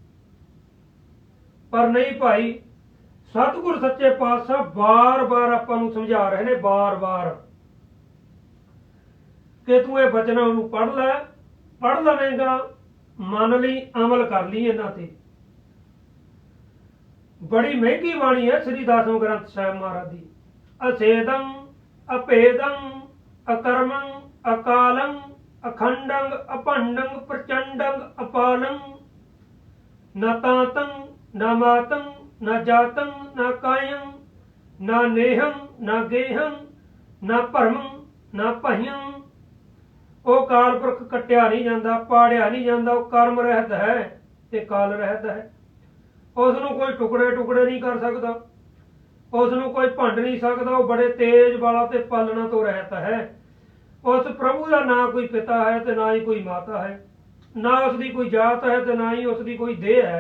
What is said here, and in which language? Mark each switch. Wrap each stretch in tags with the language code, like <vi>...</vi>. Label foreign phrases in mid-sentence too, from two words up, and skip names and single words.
<pa>ਪਰ ਨਹੀਂ ਭਾਈ, ਸਤਿਗੁਰ ਸੱਚੇ ਪਾਤਸ਼ਾਹ ਬਾਰ ਬਾਰ ਆਪਾਂ ਨੂੰ ਸਮਝਾ ਰਹੇ ਨੇ, ਬਾਰ ਬਾਰ ਕਿ ਤੂੰ ਇਹ ਬਚਨਾਂ ਨੂੰ ਪੜ੍ਹ ਲਵੇਂਗਾ, ਮੰਨ ਲਈ, ਅਮਲ ਕਰ ਲਈ ਇਹਨਾਂ ਤੇ। ਬੜੀ ਮਹਿੰਗੀ ਬਾਣੀ ਹੈ ਸ੍ਰੀ ਦਸਮ ਗ੍ਰੰਥ ਸਾਹਿਬ ਮਹਾਰਾਜ ਦੀ।</pa> <bra>ਅਛੇਦੰ ਅਭੇਦੰ ਅਕਰਮੰ ਅਕਾਲੰ ਅਖੰਡੰ ਅਭੰਡੰ ਪ੍ਰਚੰਡੰ ਅਪਾਲੰ, न तातं न मातं न जातं न कायं न नेहं न गेहं न भरमं न पहियं।</bra> <pa>ਉਹ ਕਾਲ ਪੁਰਖ ਕੱਟਿਆ ਨਹੀਂ ਜਾਂਦਾ, ਪਾੜਿਆ ਨਹੀਂ ਜਾਂਦਾ। ਉਹ ਕਰਮ ਰਹਿਤ ਹੈ ਤੇ ਕਾਲ ਰਹਿਤ ਹੈ। ਉਸ ਨੂੰ ਕੋਈ ਟੁਕੜੇ ਟੁਕੜੇ ਨਹੀਂ ਕਰ ਸਕਦਾ, ਉਸ ਨੂੰ ਕੋਈ ਭੰਡ ਨਹੀਂ ਸਕਦਾ। ਉਹ ਬੜੇ ਤੇਜ ਵਾਲਾ ਤੇ ਪਾਲਣਾ ਤੋਂ ਰਹਿਤ ਹੈ। ਉਸ ਪ੍ਰਭੂ ਦਾ ਨਾ ਕੋਈ ਪਿਤਾ ਹੈ ਤੇ ਨਾ ਹੀ ਕੋਈ ਮਾਤਾ ਹੈ, ਨਾ ਉਸ ਦੀ ਕੋਈ ਜਾਤ ਹੈ ਤੇ ਨਾ ਹੀ ਉਸ ਦੀ ਕੋਈ ਦੇਹ ਹੈ।</pa>